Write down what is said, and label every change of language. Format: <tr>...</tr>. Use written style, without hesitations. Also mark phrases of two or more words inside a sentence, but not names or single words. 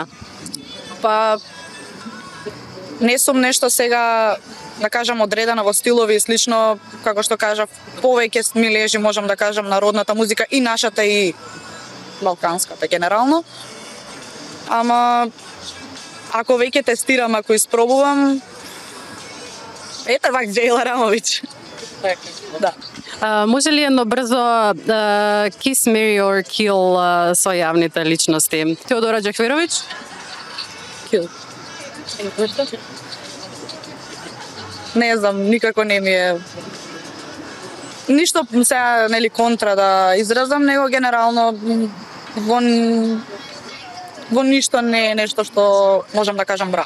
<mk>Па не сум нешто сега да кажам одредена во стилови и слично, како што кажав, повеќе ми лежи, можам да кажам, народната музика и нашата и балканската генерално. Ама ако веќе тестирам, ако испробувам, ете вак Джејла Рамовиќ. Да. Може ли едно брзо</mk> <en>kiss, marry or kill</en> <mk>со јавните личности? Теодора Џахверовиќ? Kill. Не знам, никако не ми е ништо сега нели контра да изразам, него генерално во ништо не е нешто што можам да кажам браво.</mk>